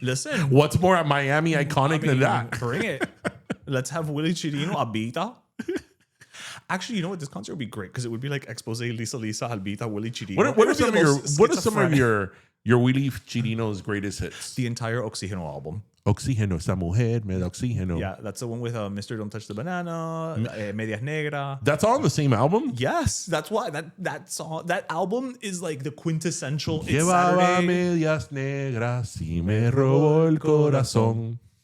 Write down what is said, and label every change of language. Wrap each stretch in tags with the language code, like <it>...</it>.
<en>Listen, what's more at Miami iconic than that? Bring it. Let's have Willie Chirino, Albita. Actually, you know what? This concert would be great because it would be like Exposé Lisa, Albita, Willie Chirino. What are some of your Willie Chirino's greatest hits? The entire Oxígeno album.</en> <es>Oxígeno, esa mujer me da oxígeno.</es> <en>Yeah, that's the one with Mr. Don't Touch the Banana, Medias Negra. That's all on the same album? Yes, that's why that song, that album is like the quintessential. It's</en> <es>Llevaba</es> <en>Saturday.</en> <es>medias negras y me robó el corazón.</es>